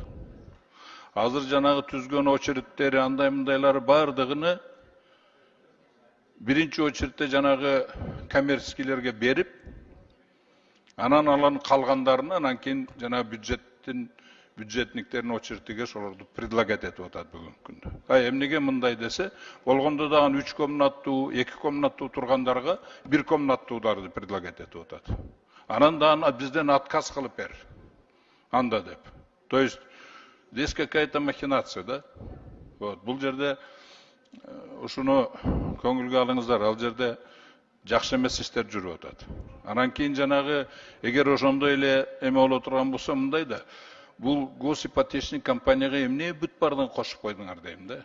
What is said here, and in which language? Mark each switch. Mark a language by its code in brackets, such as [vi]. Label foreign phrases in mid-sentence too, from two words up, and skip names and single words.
[ky] Азыр жанагы түзгөн очередтери андай мындайлары бардыгыны биринчи очередте жанагы коммерческийлерге берип, анан алардын калгандарына анан кийин жанагы бюджетниктердин очередиге ошолорду предлагать этип атат бүгүнкү күндө. Эмнеге мындай десе, болгондо дагы 3 комнаттуу, 2 комнаттуу тургандарга 1 комнаттуударды предлагать этип атат. Анан дагы бизден отказ кылып бер. Анда деп. [ru] То есть здесь какая-то махинация, да? Вот, [ky] бул жерде ушуну көңүлгө алыңыздар, ал жерде жакшы эмес иштер жүрүп атат. Анан кийин жанагы эгер ошондой эле эме боло турган болсо мындай да, бул госипотечный компанияга эмне бүт бардыгын кошуп койдуңар дейм да.